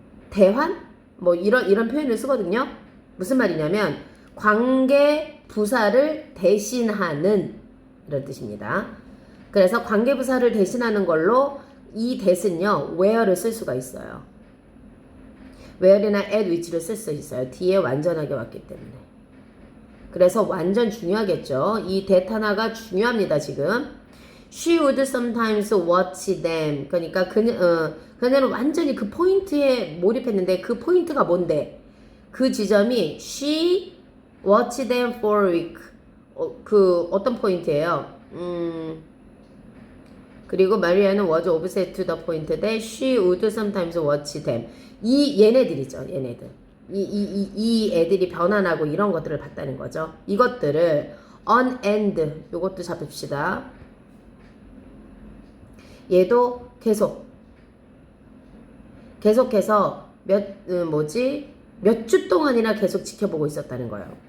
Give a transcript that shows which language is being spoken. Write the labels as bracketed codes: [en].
[ko] 대환? 뭐 이런 표현을 쓰거든요. 무슨 말이냐면 관계 부사를 대신하는 이런 뜻입니다. 그래서 관계 부사를 대신하는 걸로 이 that은요. where를 쓸 수가 있어요. where이나 at which를 쓸 수 있어요. 뒤에 완전하게 왔기 때문에. 그래서 완전 중요하겠죠. 이 that 하나가 중요합니다. 지금. [en] She would sometimes watch them. [ko] 그러니까 그녀는 완전히 그 포인트에 몰입했는데 그 포인트가 뭔데? 그 지점이 [en] she watched them for a week. [ko] 그 어떤 포인트예요? 그리고 마리아는 [en] was obsessed to the point that she would sometimes watch them. [ko] 이 얘네들이죠. 얘네들. 이 애들이 변환하고 이런 것들을 봤다는 거죠. 이것들을 on and 요것도 잡읍시다. 얘도 계속해서 몇 주 동안이나 계속 지켜보고 있었다는 거예요.